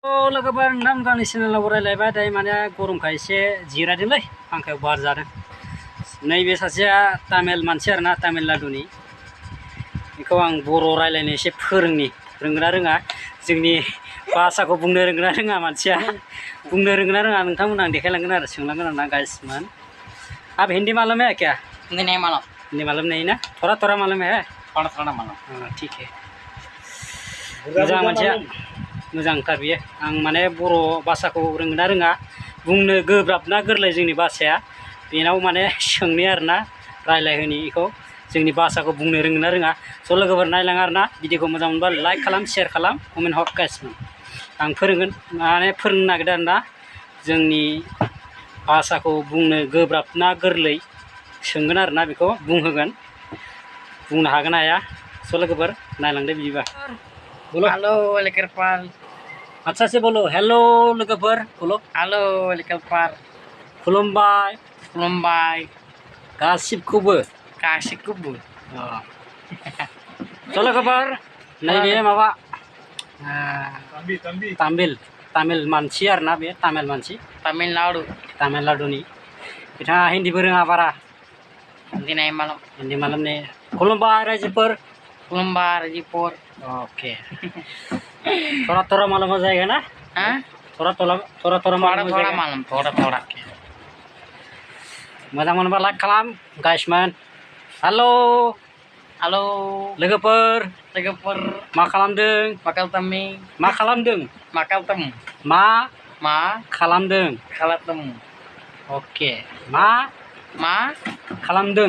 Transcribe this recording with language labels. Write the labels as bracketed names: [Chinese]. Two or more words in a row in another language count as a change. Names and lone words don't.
[Bodo] लोगोफोर नोंथां गावनि चेनेलाव रायलायबाय दायो माने गरमखाय एसे जिरायदोंलै फांखायाव बार जादों। नैबे सासेया तामिल मानसि आरोना तामिलनाडुनि। बेखौ आं बर' रायलायनो एसे फोरोंनि रोंगोना रोङा जोंनि भाषाखौ बुंनो रोंगोना रोङा मानसिया बुंनो रोंगोना रोङा नोंथांमोन आं देखायलांगोन आरो सोंलांगोन आरोना गाइसमोन। [Hindi] आप हिंदी मालूम है क्या? हिंदी नहीं मालूम। हिंदी मालूम नहीं ना? थोड़ा थोड़ा मालूम है? थोड़ा थोड़ा मालूम। हाँ ठीक है। [Bodo] मोजां मानसिया मोजांथार बियो। आं माने बर' भाषाखौ रोंगोना रोङा बुंनो गोब्राब ना गोरलै जोंनि भाषाया बेनाव माने सोंनि आरोना रायलायहोनि इखौ जोंनि भाषाखौ बुंनो रोंगोना रोङा। स' लोगोफोर नायलां आरोना भिडिअखौ मोजां मोनबा लाइक खालाम शेयार खालाम कमेन्ट हर गाइसमोन। आं फोरोंगोन माने फोरोंनो नागिरदों आरोना जोंनि भाषाखौ बुंनो गोब्राब ना गोरलै सोंगोन आरोना बेखौ बुंहोगोन बुंनो हागोन हाया। स' लोगोफोर नायलांदो बिदिबा। [Hindi] बोलो [Bodo] हेलो लोगोफोर। [Hindi] अच्छा से बोलो [Bodo] हेलो लोगोफोर [Hindi] बोलो। [Bodo] हेलो लोगोफोर। खुलुमबाय खुलुमबाय गासिबखौबो गासिबखौबो। स' लोगोफोर नैबे माबा तामिल मानसि आरोना बे तामिल मानसि तामिलनाडुनि बिथाङा हिन्दीबो रोङा बारा [Hindi] हिंदी नहीं मालूम। हिन्दी मालूम नहीं। [Bodo] खुलुमबाय रायजोफोर। खुलुमबाय रायजोफोर। [Hindi] ओके थोड़ा थोड़ा मालूम हो जाएगा ना? हाँ थोड़ा मालूम हो जाएगा। मालूम थोड़ा। [Bodo] मोजां मोनबा लाइक खालाम गाइसमोन। हेलो हेलो लोगोफोर मा खालामदों? मा खालामदों? मा खालामदों? अके मा खालामदों?